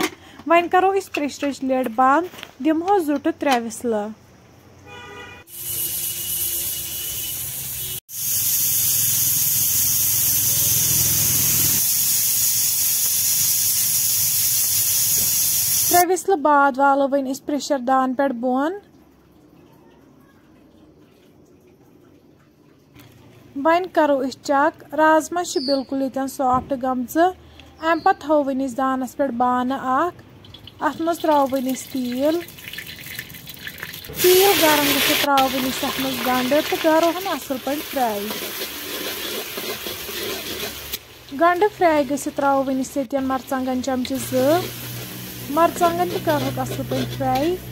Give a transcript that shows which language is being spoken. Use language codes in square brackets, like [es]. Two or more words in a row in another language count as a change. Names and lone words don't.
[ks] वन करो [en] pressure lid [ks] बंद, दिमहो जुट 3 विसल। त्रे विसल बाद वालो वन प्रेशर दान पे बोन। वन करो चेक, राजमा बिल्कुल ये सॉफ्ट गमज। अम पे थो वन दानस पे बान अख, अत मज त्रो वन तेल। तेल गरम गो त्रो वन अत मज गंड तो करोहन असल पे फ्राई। गंड फ्राई गि त्रो वन ये मरचांगन चमचे 2, मरचांगन तो करोह असल पे फ्राई।